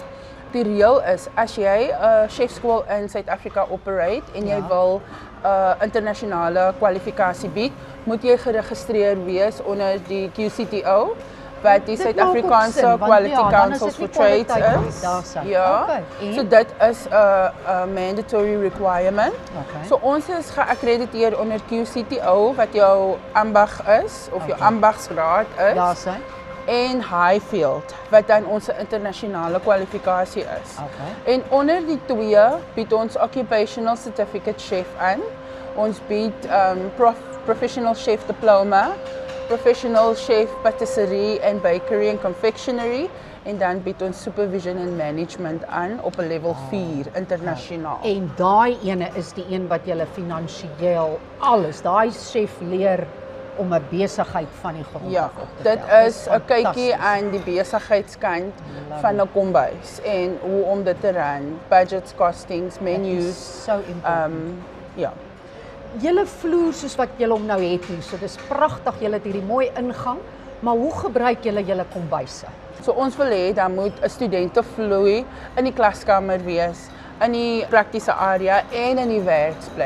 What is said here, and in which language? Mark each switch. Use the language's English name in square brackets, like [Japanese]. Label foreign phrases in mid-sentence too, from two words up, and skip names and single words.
[Afrikaans] Die reël is as jy 'n chefskool in Suid-Afrika operate en jy wil internasionale kwalifikasie bied, moet jy geregistreer wees onder die QCTO wat die Dit maak ook Suid-Afrikaanse sin, want Quality ja, dan is Council dit for nie Trades kwaliteit nie, is. daar sal. Ja. Okay, en? So dit is 'n [English] mandatory requirement. [Afrikaans] Okay. So ons is geakkrediteer onder QCTO wat jou ambag is of jou ambagsgraad is. Ja, sy. En Highfield wat dan ons internasionale kwalifikasie is. Okay. En onder die twee bied ons [English] occupational certificate [Afrikaans] chef aan. Ons bied [English] professional chef diploma, professional chef patisserie [Afrikaans] en bakery en confectionery en dan bied ons supervision en management aan op 'n level 4 internasionaal. En daai ene is die een wat julle finansiëel alles, daai chef leer om 'n besigheid van die grond Ja, af op te dit tel. is 'n kykie fantasties. aan die besigheidskant van 'n kombuis en hoe om dit te run, [English] budgets, costings, menus. So important. [Afrikaans] Ja. Julle vloer soos wat julle hom nou het hier, so dis pragtig, julle het hierdie mooi ingang, maar hoe gebruik julle julle kombuise? So ons wil hê dan moet 'n studentevloei in die klaskamer wees, in die praktiese area en in die werksplek.